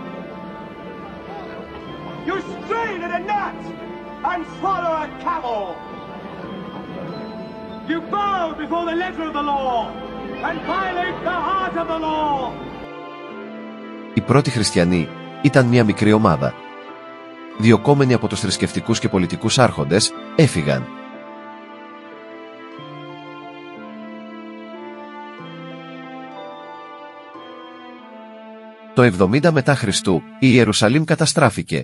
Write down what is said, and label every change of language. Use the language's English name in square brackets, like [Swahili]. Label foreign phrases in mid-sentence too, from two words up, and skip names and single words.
[English] You strain at a gnat and swallow a camel! You bow before the letter of the law and violate the heart of the law! [Greek] Οι πρώτοι χριστιανοί ήταν μια μικρή ομάδα. Διωκόμενοι από τους θρησκευτικούς και πολιτικούς άρχοντες, έφυγαν. Το 70 μετά Χριστού, η Ιερουσαλήμ καταστράφηκε.